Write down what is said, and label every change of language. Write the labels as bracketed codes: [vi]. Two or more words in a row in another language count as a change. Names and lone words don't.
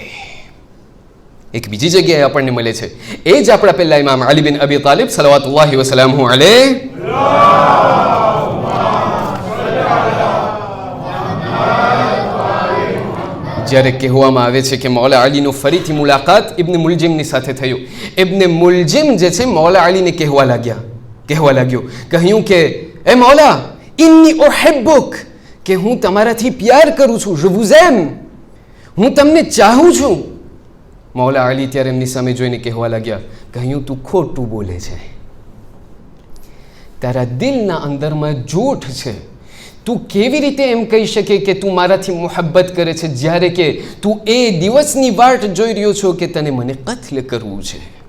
[gu] એક બીજી જગ્યાએ આપણને મળે છે, એ જ આપણા પહેલા ઇમામ અલી બિન અબી તાલિબ [ar] صلوات الله وسلامه عليه [gu] જ્યારે કહેવામાં આવે છે કે મૌલા અલીનો ફરીથી મુલાકાત ઇબ્ન મુલજીમની સાથે થયું. ઇબ્ન મુલજીમ જે છે મૌલા અલીને કહેવા લાગ્યો, કહ્યું કે એ મૌલા, [ar] إني أحبك, [gu] કે હું તમારાથી પ્યાર કરું છું. [fr] je vous aime, [gu] હું તમને ચાહું છું. મૌલા અલી ત્યારે એમની સામે જોઈને કહેવા લાગ્યા, કહ્યું તું ખોટું બોલે છે, તારા દિલના અંદરમાં જૂઠ છે. તું કેવી રીતે એમ કહી શકે કે તું મારાથી મોહબ્બત કરે છે, જ્યારે કે તું એ દિવસની વાટ જોઈ રહ્યો છો કે તને મને કત્લ કરવું છે.